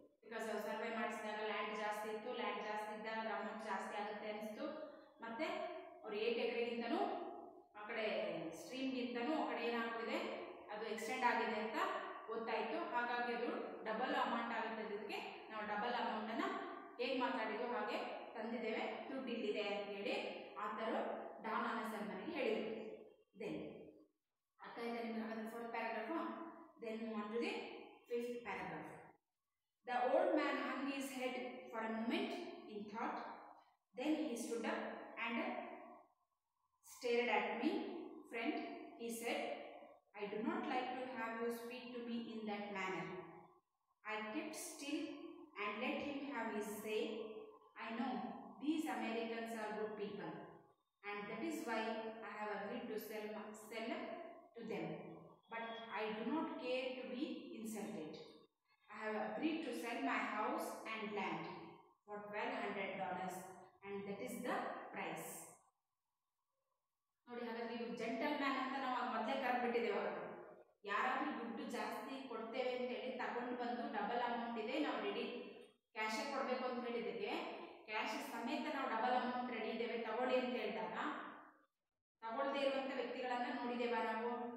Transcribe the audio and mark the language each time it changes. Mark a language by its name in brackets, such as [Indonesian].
[Kannada] Because ಅವ್ರು survey ಮಾಡಿಸಿದಾಗ land ಜಾಸ್ತಿ ಇತ್ತು, ಲ್ಯಾಂಡ್ ಜಾಸ್ತಿ ಇದ್ದಾಗ ಅಮೌಂಟ್ ಜಾಸ್ತಿ ಆಗುತ್ತೆ ಅನಿಸ್ತು, ಮತ್ತು ಅವ್ರು 8 acreಗಿಂತನೂ ಆ ಕಡೆ ಸ್ಟ್ರೀಮ್ಗಿಂತನೂ ಆ ಕಡೆ ಏನಾಗ್ತಿದೆ ಅದು ಎಕ್ಸ್ಟೆಂಡ್ ಆಗಿದೆ ಅಂತ ಗೊತ್ತಾಯಿತು. ಹಾಗಾಗಿ ಅದು ಡಬಲ್ ಅಮೌಂಟ್ ಆಗುತ್ತೆ. ಅದಕ್ಕೆ ನಾವು ಡಬಲ್ ಅಮೌಂಟನ್ನು ಹೇಗೆ ಮಾತಾಡಿದ್ವು ಹಾಗೆ ತಂದಿದ್ದೇವೆ, ದುಡ್ಡು ಇಲ್ಲಿದೆ ಅಂತೇಳಿ ಆತರು ಡಾನ್ ಆನೆಸನ್ ಮನೆಗೆ ಹೇಳಿದರು. ದೆನ್ ಅರ್ಥ ಇದೆ ನಿಮಗೆ? ಹಾಗಾದ್ರೆ [English] 4th paragraph. Then move on to the 5th paragraph. The old man hung his head for a moment in thought. Then he stood up and stared at me. Friend, he said, I do not like to have you speak to me in that manner. I kept still and let him have his say. I know these Americans are good people, and that is why I have agreed to sell to them. But I do not care to be insulted. I have agreed to sell my house and land for $1,200, and that is the price. [Kannada] ನೋಡಿ, ಹಾಗಾದ್ರೆ ಇವು gentle man ಅಂತ ನಾವು ಮೊದಲೇ ಕರೆದ್ಬಿಟ್ಟಿದ್ದೇವೆ. ಅವರು ಯಾರಾದರೂ ದುಡ್ಡು ಜಾಸ್ತಿ ಕೊಡ್ತೇವೆ ಅಂತೇಳಿ ತಗೊಂಡು ಬಂದು ಡಬಲ್ ಅಮೌಂಟ್ ಇದೆ ನಾವು ರೆಡಿ ಕ್ಯಾಶೇ ಕೊಡಬೇಕು ಅಂತ ಹೇಳಿದ್ದಕ್ಕೆ ಕ್ಯಾಶ್ ಸಮೇತ ನಾವು ಡಬಲ್ ಅಮೌಂಟ್ ರೆಡಿ ಇದ್ದೇವೆ ತಗೊಳ್ಳಿ ಅಂತ ಹೇಳಿದಾಗ ತಗೊಳ್ಳದೇ ಇರುವಂಥ ವ್ಯಕ್ತಿಗಳನ್ನು ನೋಡಿದ್ದೇವಾ ನಾವು?